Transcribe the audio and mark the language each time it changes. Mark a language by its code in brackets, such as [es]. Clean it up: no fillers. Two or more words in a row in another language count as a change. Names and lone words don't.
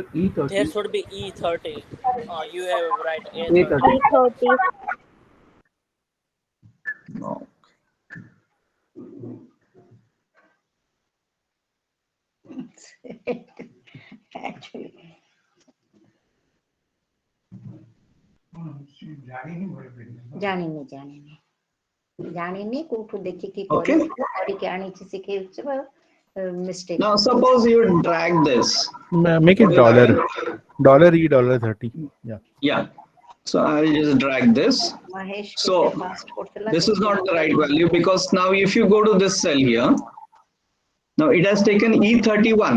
[en] There E30. should be E30. You have right A30. A30. E30. No. Actually. [or] ଜାଣିନି କୋଉଠୁ ଦେଖିକି [en] Okay. [or] କରିକି ଆଣିଛି ଶିଖେଇଛି mistake. [en] Now suppose you drag this. Make it dollar. Dollar E $30. Yeah. Yeah. So I'll just drag this. Mahesh So this is not the right value because now if you go to this cell here, now it has taken E31.